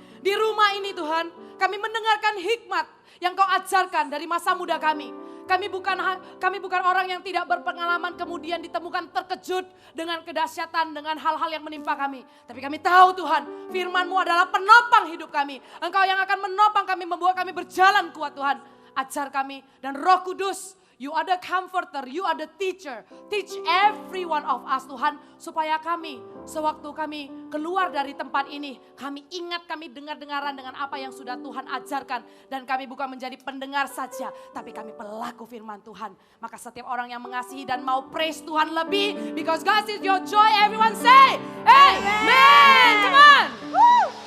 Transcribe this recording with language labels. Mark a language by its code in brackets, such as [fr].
[id] Di rumah ini Tuhan, kami mendengarkan hikmat yang Kau ajarkan dari masa muda kami. Kami bukan orang yang tidak berpengalaman kemudian ditemukan terkejut dengan kedahsyatan, dengan hal-hal yang menimpa kami. Tapi kami tahu Tuhan, firman-Mu adalah penopang hidup kami. Engkau yang akan menopang kami, membawa kami berjalan kuat Tuhan. Ajar kami dan Roh Kudus, [en] You are the comforter, You are the teacher. Teach every one of us [id] Tuhan, supaya kami sewaktu kami keluar dari tempat ini, kami ingat, kami dengar-dengaran dengan apa yang sudah Tuhan ajarkan. Dan kami bukan menjadi pendengar saja, tapi kami pelaku firman Tuhan. Maka setiap orang yang mengasihi dan mau praise Tuhan lebih, [en] because God is your joy, everyone say, Amen. Come on. Woo.